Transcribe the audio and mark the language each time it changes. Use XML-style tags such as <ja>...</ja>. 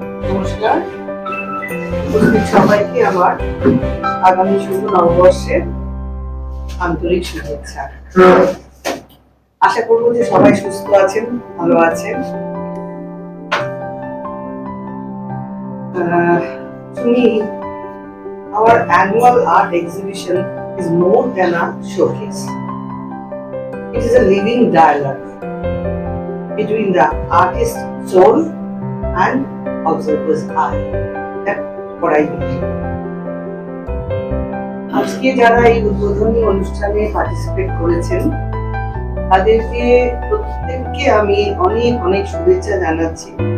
<bn>নমস্কার, উপস্থিত সবাইকে আমার আগামী শুভ নববর্ষের আন্তরিক শুভেচ্ছা। আশা করবো যে সবাই সুস্থ আছেন, ভালো আছেন।</bn> <en>To me, our annual art exhibition is more than a showcase. It is a living dialogue between the artist's soul and observer's eye. That's what I believe.</en> <bn>আজকে যারা এই উদ্বোধনী অনুষ্ঠানে পার্টিসিপেট করেছেন তাদেরকে প্রত্যেককে আমি অনেক অনেক শুভেচ্ছা জানাচ্ছি।</bn>